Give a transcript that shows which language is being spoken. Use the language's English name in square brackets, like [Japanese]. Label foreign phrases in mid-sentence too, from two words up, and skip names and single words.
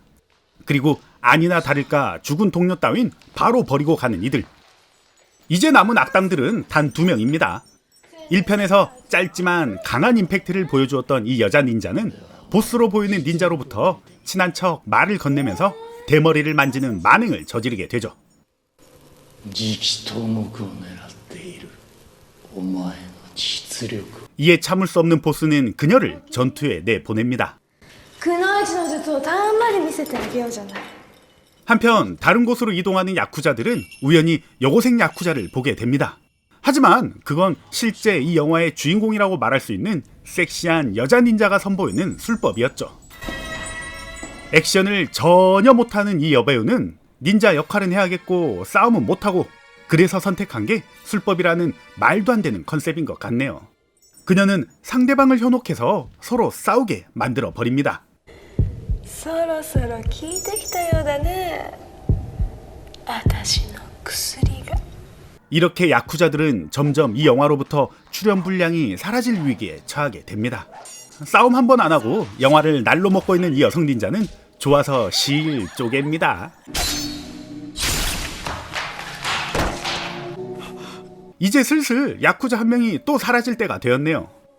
[Korean] 그리고 아니나 다를까 죽은 동료 따윈 바로 버리고 가는 이들. 이제 남은 악당들은 단 2명입니다. 1편에서 짧지만 강한 임팩트를 보여주었던 이 여자 닌자는 보스로 보이는 닌자로부터 친한 척 말을 건네면서 대머리를 만지는 만행을 저지르게 되죠. [Japanese] 次期頭目を狙っているお前の実力 [Korean] 이에 참을 수 없는 보스는 그녀를 전투에 내보냅니다. [Japanese] くのいちの術をたんまり見せてあげようじゃない。 [Korean] 한편 다른 곳으로 이동하는 야쿠자들은 우연히 여고생 야쿠자를 보게 됩니다. 하지만 그건 실제 이 영화의 주인공이라고 말할 수 있는 섹시한 여자 닌자가 선보이는 술법이었죠. 액션을 전혀 못하는 이 여배우는 닌자 역할은 해야겠고 싸움은 못하고, 그래서 선택한 게 술법이라는 말도 안 되는 컨셉인 것 같네요. 그녀는 상대방을 현혹해서 서로 싸우게 만들어 버립니다. [Japanese] そろそろ効いてきたようだね。私の薬が。 [Korean] 이렇게 야쿠자들은 점점 이 영화로부터 출연 분량이 사라질 위기에 처하게 됩니다. 싸움 한 번 안 하고 영화를 날로 먹고 있는 이 여성 닌자는 좋아서 실 쪼갭니다. 이제 슬슬 야쿠자 한 명이 또 사라질 때가 되었네요.